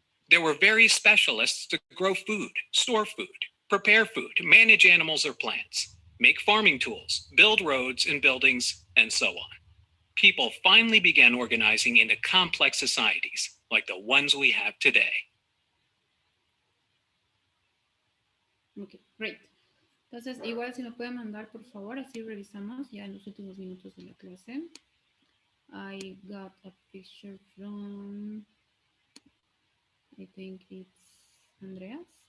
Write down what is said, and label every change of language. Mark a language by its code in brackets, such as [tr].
[en] There were various specialists to grow food, store food, prepare food, manage animals or plants, make farming tools, build roads and buildings, and so on. People finally began organizing into complex societies like the ones we have today. Okay, great. [es] Entonces, igual si me pueden mandar, por favor, así revisamos ya en los últimos minutos de la clase. [en] I got a picture from, I think it's Andreas.